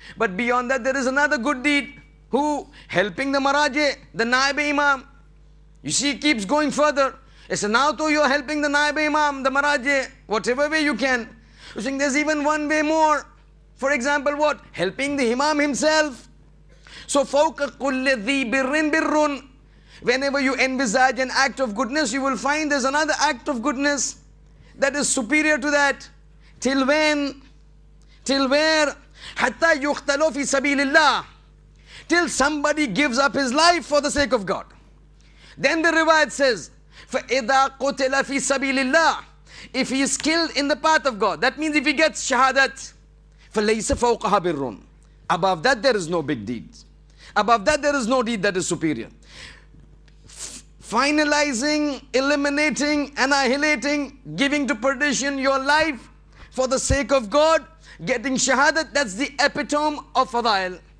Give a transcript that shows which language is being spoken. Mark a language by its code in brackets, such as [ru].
[en] But beyond that, there is another good deed. Who? Helping the Maraje, the Naib Imam. You see, it keeps going further. So now to you're helping the Naib Imam, the Maraje, whatever way you can. You think there's even one way more. For example, what? Helping the Imam himself. [ar] So, فَوْقَ كُلِّ ذِي بِرٍ بِرٌ. [en] Whenever you envisage an act of goodness, you will find there's another act of goodness that is superior to that. Till when? Till where? [ar] حَتَّى يُخْتَلُوا فِي سَبِيلِ اللَّهِ. [en] Till somebody gives up his life for the sake of God. Then the riwayat says, [ar] فَإِذَا قُتِلَ فِي سَبِيلِ اللَّهِ. [en] If he is killed in the path of God, that means if he gets shahadat, [ar] فَلَيْسَ فَوْقَهَا بِرٌ. [en] Above that there is no big deed. Above that there is no deed that is superior. Finalizing, eliminating, annihilating, giving to perdition your life for the sake of God, getting shahadat, that's the epitome of fadail.